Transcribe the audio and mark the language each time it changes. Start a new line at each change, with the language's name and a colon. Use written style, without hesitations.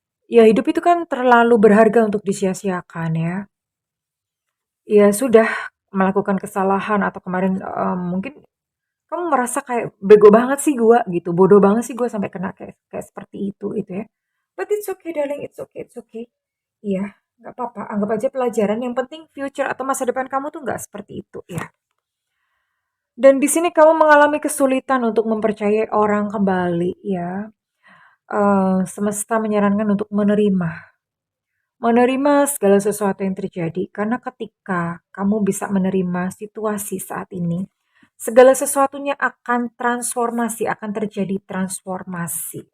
Indonesian: Ya hidup itu kan terlalu berharga untuk disia-siakan ya. Ya sudah melakukan kesalahan atau kemarin mungkin kamu merasa kayak bego banget sih gua gitu, bodoh banget sih gua sampai kena kayak kayak seperti itu ya.
English: But it's okay darling, it's okay, it's okay.
Indonesian: Iya, nggak apa-apa, anggap aja pelajaran. Yang penting future atau masa depan kamu tuh nggak seperti itu ya. Dan di sini kamu mengalami kesulitan untuk mempercayai orang kembali ya. Semesta menyarankan untuk menerima segala sesuatu yang terjadi, karena ketika kamu bisa menerima situasi saat ini, segala sesuatunya akan transformasi, akan terjadi transformasi.